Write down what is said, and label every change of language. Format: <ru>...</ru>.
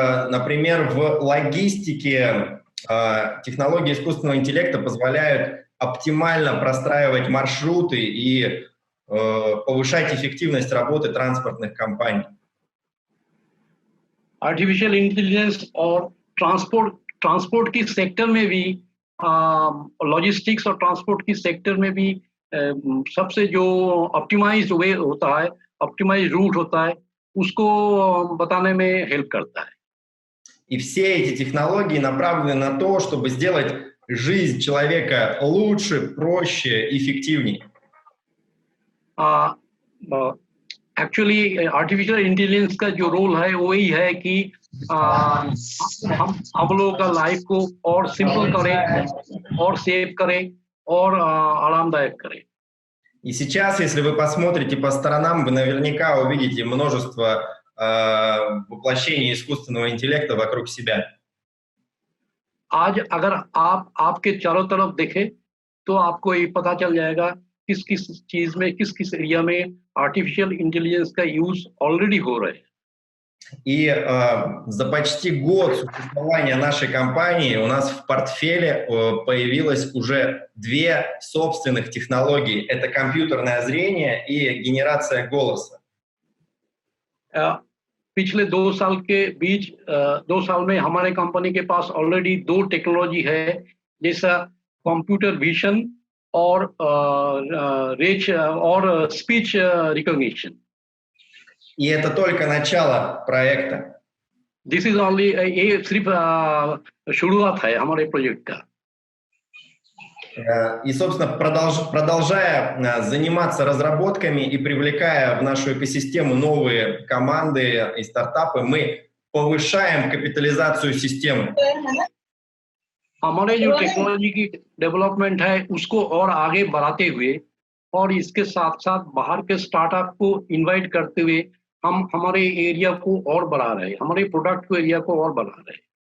<ru>Например, в логистике технологии искусственного интеллекта позволяют оптимально простраивать маршруты и повышать эффективность работы транспортных компаний.</ru> <hi>Artificial intelligence और transport की sector में भी, लॉजिस्टिक्स और ट्रांसपोर्ट की सेक्टर में भी सबसे जो ऑप्टिमाइज्ड वे होता है, ऑप्टिमाइज्ड रूट होता है, उसको बताने में हेल्प करता है।</hi> <ru>И все эти технологии направлены на то, чтобы сделать жизнь человека лучше, проще, эффективнее.</ru> <hi>एक्चुअली आर्टिफिशियल इंटेलिजेंस का जो रोल है वो यही है कि हम लोगों का लाइफ को और सिंपल करें और सेव करें और आरामदायक करें।</hi> <ru>И сейчас, если вы посмотрите по сторонам, вы наверняка увидите множество воплощений искусственного интеллекта вокруг себя.</ru> <hi>आज अगर आप आपके चारों तरफ देखें, तो आपको ये पता चल जाएगा किस किस चीज में, किस किस एरिया में आर्टिफिशियल इंटेलिजेंस का यूज ऑलरेडी हो रहा है।</hi> <ru>И за почти год существования нашей компании у нас в портфеле появилось уже 2 собственных технологии. Это компьютерное зрение и генерация голоса.</ru> <hi>पिछले 2 साल के बीच 2 साल में हमारे कंपनी के पास ऑलरेडी 2 टेक्नोलॉजी है, जैसा कंप्यूटर विजन और रेच और speech recognition.</hi> <ru>И это только начало проекта.</ru> <en>This is only</en> <hi>ये सिर्फ शुरुआत है हमारे प्रोजेक्ट का।</hi> <ru>И, собственно, продолжая заниматься разработками и привлекая в нашу экосистему новые команды и стартапы, мы повышаем капитализацию системы.</ru> <hi>हमारे जो टेक्नोलॉजी की डेवलपमेंट है उसको और आगे बढ़ाते हुए और इसके साथ साथ बाहर के स्टार्टअप को इनवाइट करते हुए हम हमारे एरिया को और बढ़ा रहे हैं, हमारे प्रोडक्ट को एरिया को और बढ़ा रहे हैं।</hi>